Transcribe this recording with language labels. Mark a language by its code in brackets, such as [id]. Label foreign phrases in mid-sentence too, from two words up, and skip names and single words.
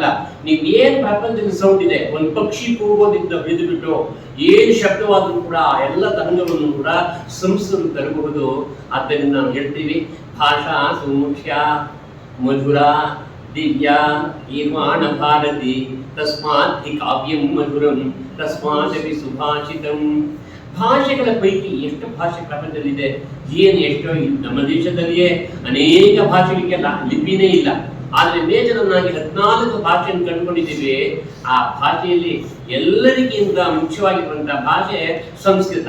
[kn] ನೀವು ಏನ್ ಪ್ರಪಂಚದ ಸೌಂಡ್ ಇದೆ, ಒಂದು ಪಕ್ಷಿ ಕೂಗೋದಿಂದ ಹಿಡಿದುಬಿಟ್ಟು ಏನ್ ಶಬ್ದವಾದರೂ ಕೂಡ ಎಲ್ಲ ತರಂಗವನ್ನು ಕೂಡ ಸಂಸ್ಕೃತ ತರಬಹುದು. ಆದ್ದರಿಂದ ನಾವು ಹೇಳ್ತೀವಿ [sa] ಭಾಷಾ ಸುಮುಖ್ಯ ಮಧುರ ದಿವ್ಯ ಈರ್ವಾಣ ಭಾರತಿ ತಸ್ಮಾತ್ ಹಿ ಕಾವ್ಯಂ ಮಧುರಂ ತಸ್ಮಾತ್ ಸುಭಾಷಿತಂ. [kn] ಭಾಷೆಗಳ ಪೈಕಿ ಎಷ್ಟು ಭಾಷೆ ಪ್ರಪಂಚದಲ್ಲಿದೆ, ಏನು ಎಷ್ಟೋ ನಮ್ಮ ದೇಶದಲ್ಲಿಯೇ ಅನೇಕ ಭಾಷೆಗಳಿಗೆ ಲಿಪಿನೇ ಇಲ್ಲ. ಆದರೆ ಮೇಜರನ್ನಾಗಿ 14 ಭಾಷೆಯನ್ನು ಕಂಡುಕೊಂಡಿದ್ದೀವಿ. ಆ ಭಾಷೆಯಲ್ಲಿ ಎಲ್ಲರಿಗಿಂತ ಮುಖ್ಯವಾಗಿರುವಂತಹ ಭಾಷೆ ಸಂಸ್ಕೃತ.